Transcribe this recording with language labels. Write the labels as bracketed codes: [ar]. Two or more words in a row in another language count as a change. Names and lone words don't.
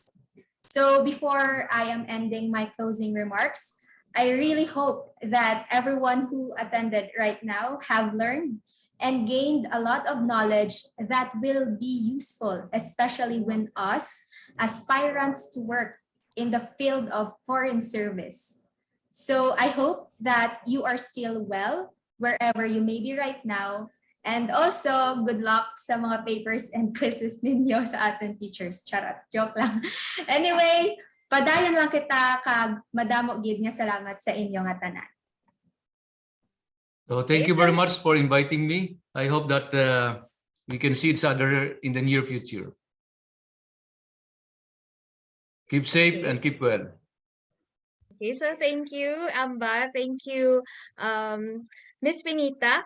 [en] So before I am ending my closing remarks, I really hope that everyone who attended right now have learned and gained a lot of knowledge that will be useful, especially when us aspirants to work in the field of foreign service. So I hope that you are still well wherever you may be right now. And also, good luck [tl] sa mga [en] papers and quizzes [tl] ninyo sa ating [en] teachers. [tl] Charot, joke lang. [en] Anyway, [hil] padayon lang kita kag madamo gid nga salamat sa inyo nga tanan. [en] So thank you very much for inviting me. I hope that we can see each other in the near future. Keep safe and keep well. Okay, so thank you, Amba. Thank you, Miss Benita.